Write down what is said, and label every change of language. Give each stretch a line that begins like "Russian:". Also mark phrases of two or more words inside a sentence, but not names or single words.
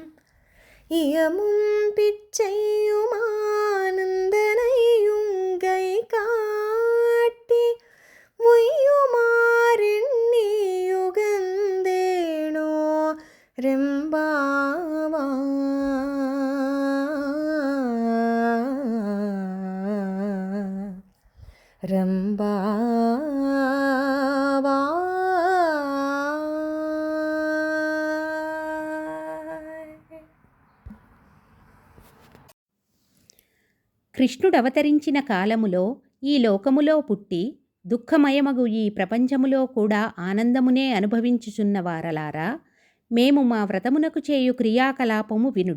Tamil: இயமும் பிச்சையும் ஆனந்தனையும் கை காட்டி உய்யுமாறெண்ணி யுகந்தேனோ ரெம்பாவா. ரெம்பாவா.
Telugu: కృష్ణుడు అవతరించిన కాలములో ఈ లోకములో పుట్టి దుఃఖమయమగు ఈ ప్రపంచములో కూడా ఆనందమునే అనుభవించుచున్న వారలారా, మేము మా వ్రతమునకు చేయు క్రియాకలాపము వినుడు.